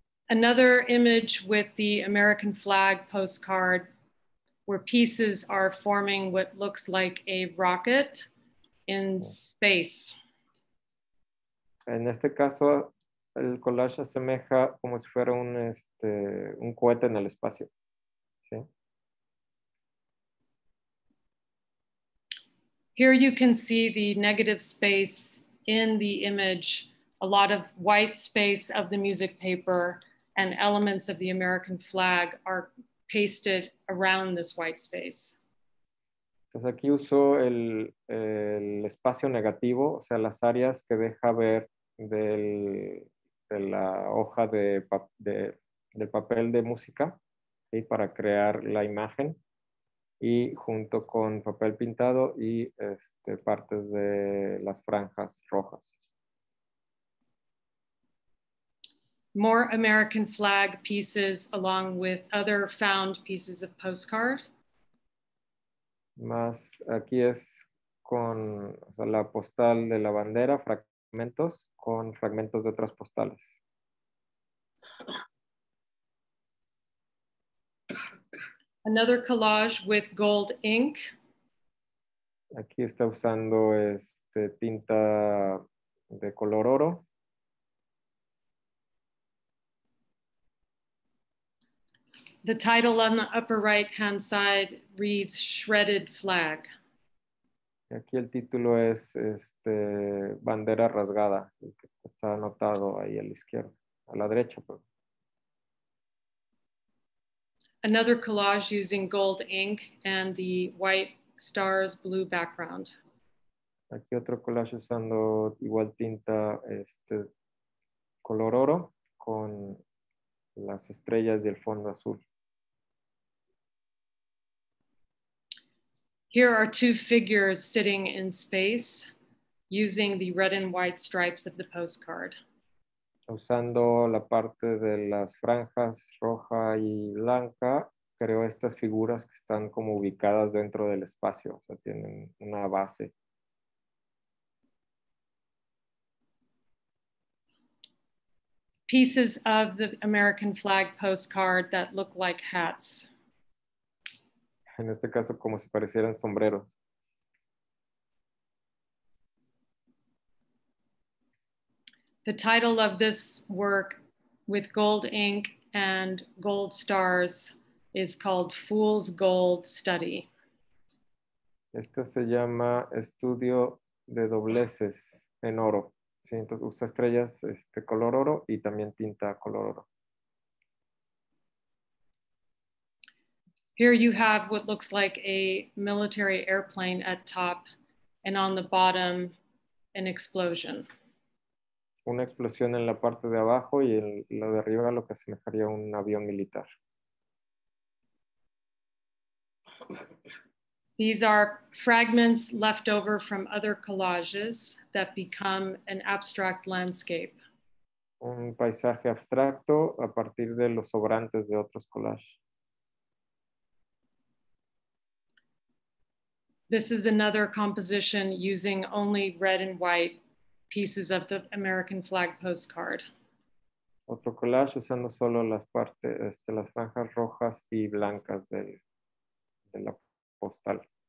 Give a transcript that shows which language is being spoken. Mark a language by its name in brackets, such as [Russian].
[English] Another image with the American flag postcard where pieces are forming what looks like a rocket in space. [Spanish] En este caso el collage asemeja como si fuera un cohete en el espacio. ¿Sí? [English] Here you can see the negative space in the image, a lot of white space of the music paper and elements of the American flag are pasted around this white space. [Spanish] Pues aquí uso el espacio negativo, o sea, las áreas que deja ver de la hoja del papel de música, ¿sí? Para crear la imagen, y junto con papel pintado y partes de las franjas rojas. [English] More American flag pieces along with other found pieces of postcard. [Spanish] Más aquí es con la postal de la bandera, fragmentos con fragmentos de otras postales. [English] Another collage with gold ink. [Spanish] Aquí está usando tinta de color oro. [English] The title on the upper right-hand side reads Shredded Flag. [Spanish] Aquí el título es bandera rasgada, que está anotado ahí a la izquierda, a la derecha. Perdón. [English] Another collage using gold ink and the white stars blue background. [Spanish] Aquí otro collage usando igual tinta color oro con las estrellas y el fondo azul. [English] Here are two figures sitting in space using the red and white stripes of the postcard. [Spanish] Usando la parte de las franjas roja y blanca, creo estas figuras que están como ubicadas dentro del espacio, o sea, tienen una base. [English] Pieces of the American flag postcard that look like hats. [Spanish] En este caso, como si parecieran sombreros. [English] The title of this work with gold ink and gold stars is called Fool's Gold Study. [Spanish] Este se llama Estudio de Dobleces en Oro. Sí, entonces usa estrellas color oro y también tinta color oro. [English] Here you have what looks like a military airplane at top and on the bottom an explosion. [Spanish] Una explosión en la parte de abajo y lo de arriba lo que asemejaría a un avión militar. [English] These are fragments left over from other collages that become an abstract landscape. [Spanish] Un paisaje abstracto a partir de los sobrantes de otros collages. [English] This is another composition using only red and white pieces of the American flag postcard. [Spanish] Otro collage usando solo las partes, las franjas rojas y blancas de la postal.